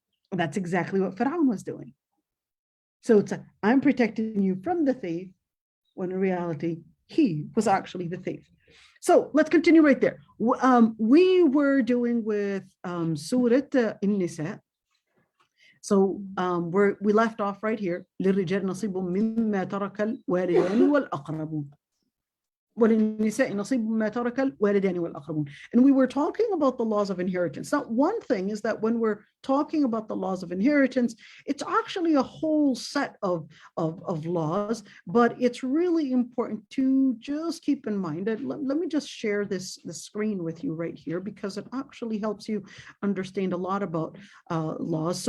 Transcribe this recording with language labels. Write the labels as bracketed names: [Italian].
[English] And that's exactly what Fir'aun was doing. So I'm protecting you from the thief, when in reality, he was actually the thief. So let's continue right there. We were doing with Surah Nisa. So we left off right here. [Arabic] للرجال نصيب مما ترك الوالدان والأقربون. وللنساء نصيب مما ترك الوالدان والأقربون. [English] And we were talking about the laws of inheritance. Now, one thing is that when we're talking about the laws of inheritance, it's actually a whole set of laws, but it's really important to just keep in mind that let me just share the screen with you right here, because it actually helps you understand a lot about laws.